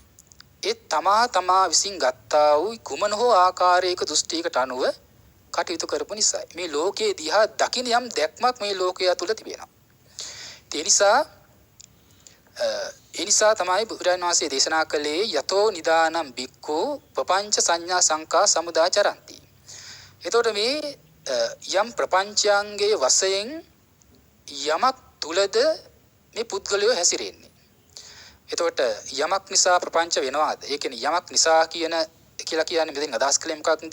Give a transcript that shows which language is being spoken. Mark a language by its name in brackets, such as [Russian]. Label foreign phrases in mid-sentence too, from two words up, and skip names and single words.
[Sinhala] ඒ තමා විසින් ගත්තා වූ කුමන හෝ ආකාරයක දෘෂ්ටියකට අනුව කටයුතු කරපු නිසා මේ ලෝකයේ දිහා දකින යම් දැක්මක් මේ ලෝකයා තුල තිබෙනවා. ඒ නිසා තමයි බුදුරජාණන් වහන්සේ දේශනා කළේ [Pali] යතෝ නිදානම් බික්ඛු පపంచ සංඥා සංකා සමුදාචරಂತಿ. [Sinhala] එතකොට මේ යම් ප්‍රපංචයන්ගේ වශයෙන් යමක් තුලද මේ පුද්ගලයෝ හැසිරෙන්නේ. එතකොට යමක් නිසා ප්‍රපංච වෙනවාද? ඒ කියන්නේ යමක් නිසා කියලා කියන්නේ මෙතෙන් අදහස් කළේ මොකක්ද?